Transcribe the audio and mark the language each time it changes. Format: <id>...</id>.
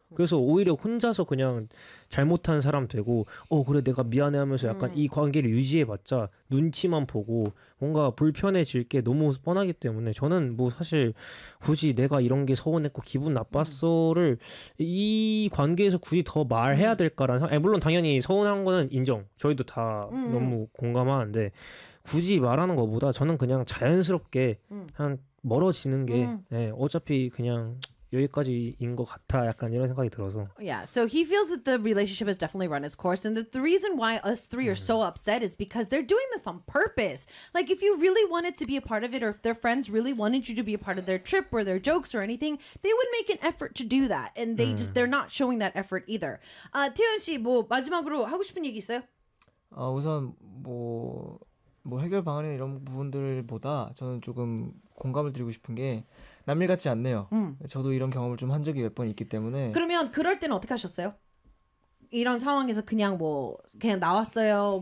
<ko>그래서 오히려 혼자서 그냥 잘못한 사람 되고 그래 내가 미안해 하면서 약간 이 관계를 유지해봤자 눈치만 보고 뭔가 불편해질 게 너무 뻔하기 때문에 저는 뭐 사실 굳이 내가 이런 게 서운했고 기분 나빴어를 이 관계에서 굳이 더 말해야 될까라는 물론 당연히 서운한 거는 인정 저희도 다 너무 공감하는데 굳이 말하는 것보다 저는 그냥 자연스럽게 그냥 멀어지는 게 어차피 그냥 여기까지인 것 같아 약간 이런 생각이 들어서</ko> <en>Yeah, so he feels that the relationship has definitely run its course and that the reason why us three are so upset is because they're doing this on purpose like if you really wanted to be a part of it or if their friends really wanted you to be a part of their trip or their jokes or anything they would make an effort to do that and they just they're not showing that effort either</en> <ko>태연 씨 뭐 마지막으로 하고 싶은 얘기 있어요? 우선 뭐 해결 방안이나 이런 부분들보다 저는 조금 공감을 드리고 싶은 게 남일 같지 않네요. 저도 이런 경험을 좀 한 적이 몇 번 있기 때문에 그러면 그럴 때는 어떻게 하셨어요? 이런 상황에서 그냥 나왔어요?</ko>